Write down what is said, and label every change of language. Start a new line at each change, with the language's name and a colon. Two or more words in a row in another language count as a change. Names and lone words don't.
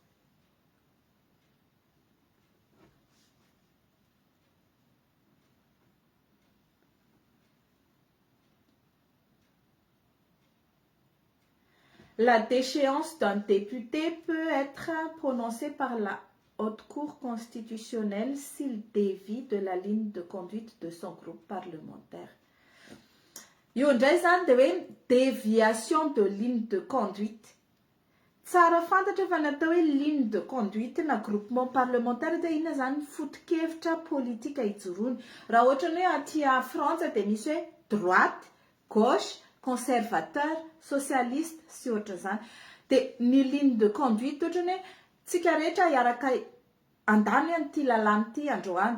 French: La déchéance d'un député peut être prononcée par la Haute Cour constitutionnelle s'il dévie de la ligne de conduite de son groupe parlementaire.
Malagasy: Io ndray zany dia hoe
French: déviation de ligne de conduite.
Malagasy: Tsara fantatra fa natao hoe
French: ligne de conduite
Malagasy: na
French: groupement parlementaire
Malagasy: dia inona zany foto-kevitra politika ijoroany. Raha ohatra ny hoe aty Frantsa dia misy hoe
French: droite, gauche, conservateur, socialiste
Malagasy: sy ohatra zany. Dia ny
French: ligne de conduite
Malagasy: ohatra ny tsika rehetra hiaraka andany an'ity lalàna ity androany.